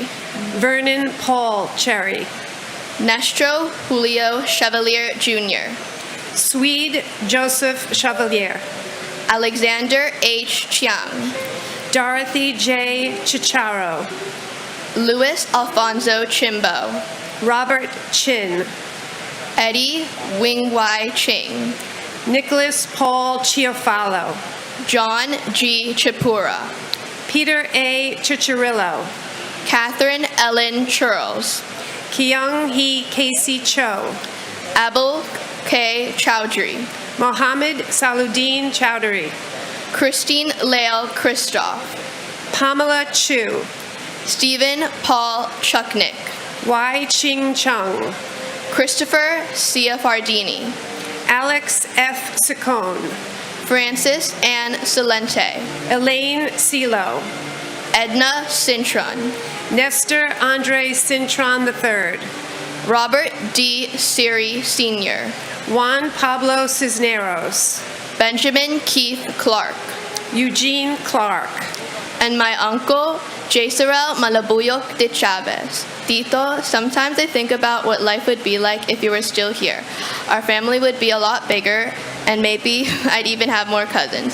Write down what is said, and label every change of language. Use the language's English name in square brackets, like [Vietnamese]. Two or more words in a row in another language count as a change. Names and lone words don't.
[English] Vernon Paul Cherry. Nestro Julio Chevalier Jr. Swede Joseph Chevalier. Alexander H. Chiang. Dorothy J. Chicharo. Luis Alfonso Chimbo. Robert Chin. Eddie Wing Wai Ching. Nicholas Paul Chiafalo. John G. Chipura. Peter A. Chicharillo. Catherine Ellen Churls. Kyung Hee Casey Cho. Abul K. Chowdhury. Mohammed Saluddin Chowdhury. Christine Lael Christoph. Pamela Chu. Stephen Paul Chuknik. Wai Ching Chung. Christopher Ciafardini. Alex F. Saccone. Francis Ann Salente. Elaine Silo. Edna Cintron. Nestor Andre Cintron III. Robert D. Siri Sr. Juan Pablo Cisneros. Benjamin Keith Clark. Eugene Clark. And my uncle, Jesarel Malabuyok de Chavez. Tito, sometimes I think about what life would be like if you were still here. Our family would be a lot bigger, and maybe I'd even have more cousins.